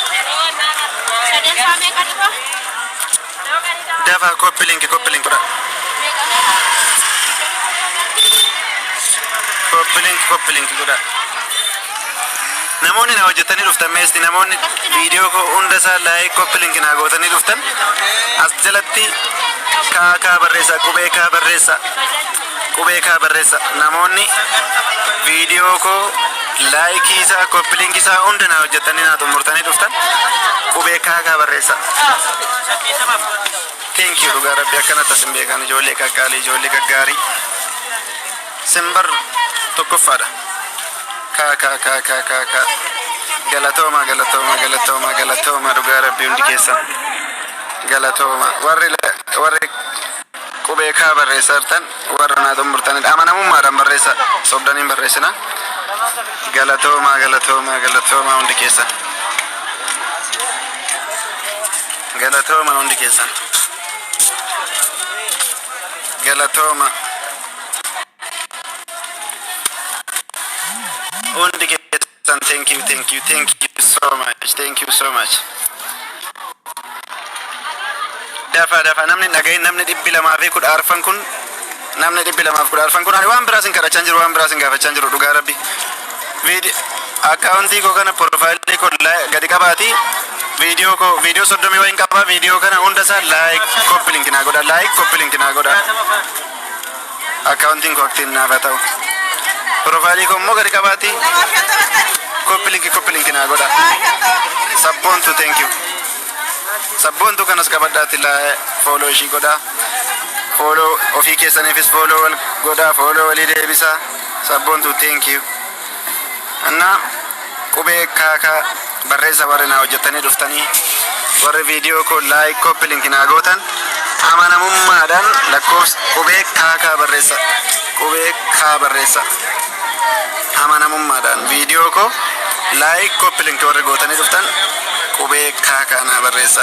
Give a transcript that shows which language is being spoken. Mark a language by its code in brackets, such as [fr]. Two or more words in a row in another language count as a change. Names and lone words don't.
[om] dafa [en] copy link [om] godha [en] copy link [om] godha namoonni na hojjetanii dhuftan meesti namoonni viidiyoo ko hunda isaa [en] like copy link [om] naa gootanii dhuftan as jalatti kaa barreessa qubee kaa barreessa namoonni viidiyoo ko like isaa [en] copy link [om] isaa hunda na hojjetanii naa xumurtanii dhuftan qubee kaa barreessa [en] thank you [om] dhugaa rabbi akkanatti asin beekan ijoollee qaqqaalii ijoollee gaggaarii simbar tokkoffaadha ka galatooma dhugaa rabbi hundi keessan galatooma warri qubee kaa barreessartan warra naa xumurtanidha amanamummaadhaan barreessa sobdaniin barreessina galatooma hundi keessan galatooma hundi keessan galatoma undi keessan [en] thank you so much [om] dafa namni dhagaye namni 210 kun namni 210 kun ani waan biraasin kadhachaa jiru waan biraasin gaafachaa jiru dhugaa rabbi accountii ko kana profile ko gadi qabaati video 30 wayin qaba video kana hunda sa [en] like copy link [om] naa godha [en] accounting ko [om] active naa fatau profile ko mo gadi qabaati [en] copy link [om] naa godha sabbontu [en] thank you [om] sabbontu kanas qabadhaati la follow ishi godha follow ofii keessaniifis follow godha follow walii deebisa sabbontu [en] thank you [om] anna qubee kaa barreessa warri naa hojjetanii dhuftanii warri viidiyoo ko [en] like copy link [om] naa gootan amanamummaadhaan lakkoofsa qubee kaa barreessa amanamummaadhaan viidiyoo ko Like koppilink warri gootanii dhuftan qubee kaakaanaa barreessa.